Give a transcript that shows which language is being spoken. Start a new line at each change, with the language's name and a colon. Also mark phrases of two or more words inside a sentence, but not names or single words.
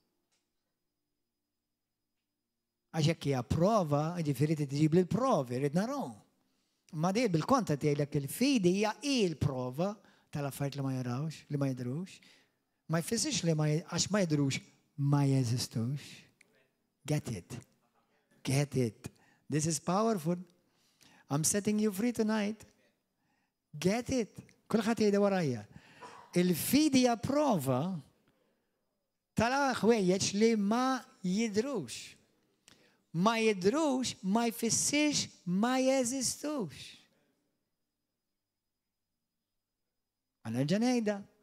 Maltese: Għax hekk hija prova, jiġifieri tiġib lil provi, rid naraw. Ma di bil-kontra tgħidlek il-fidi hija il-prova tal-affarijiet li ma jarawx, li ma jidrux. Ma jfissirx li għax ma jidrux ma jeżistux.
English: Get it. Get it. This is powerful. I'm setting you free tonight. Get it.
Maltese: Kulħadd jgħidha warajja. Il-fidi hija prova tal-ħwejjeġ li ma jidrux. Ma jidrux ma jfissirx ma jeżistux. Għanerġa' ngħidha.